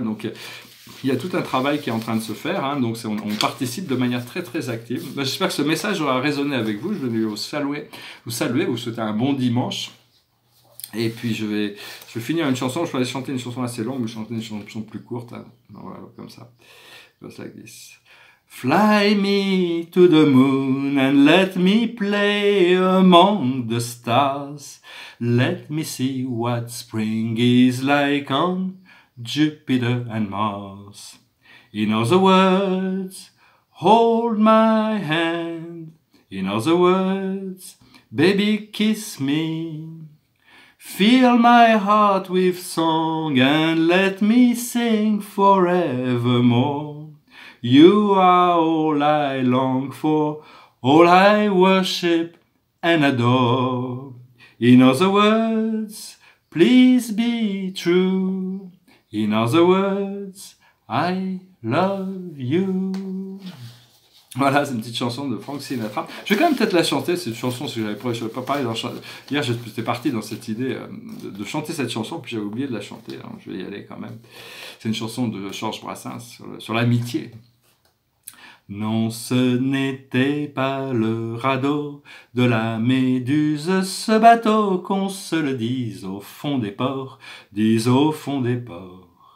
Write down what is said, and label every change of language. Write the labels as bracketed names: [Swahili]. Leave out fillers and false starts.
[French] Donc il y a tout un travail qui est en train de se faire, hein. Donc on participe de manière très très active. J'espère que ce message aura résonné avec vous. Je vais vous saluer, vous souhaiter un bon dimanche. Et puis je vais finir une chanson. Je vais chanter une chanson assez longue, mais chanter une chanson plus courte. Hein. Voilà, comme ça. [English] Just like this. Fly me to the moon and let me play among the stars. Let me see what spring is like on Jupiter and Mars. In other words, hold my hand. In other words, baby, kiss me. Fill my heart with song and let me sing forevermore. You are all I long for, all I worship and adore. In other words, please be true. In other words, I love you. [French] Voilà, c'est une petite chanson de Frank Sinatra. Je vais quand même peut-être la chanter, cette chanson, parce que je n'avais pas parlé hier, j'étais parti dans cette idée de chanter cette chanson, puis j'avais oublié de la chanter, alors je vais y aller quand même. C'est une chanson de Georges Brassens sur l'amitié. Non, ce n'était pas le radeau de la Méduse, ce bateau, qu'on se le dise au fond des ports, dise au fond des ports.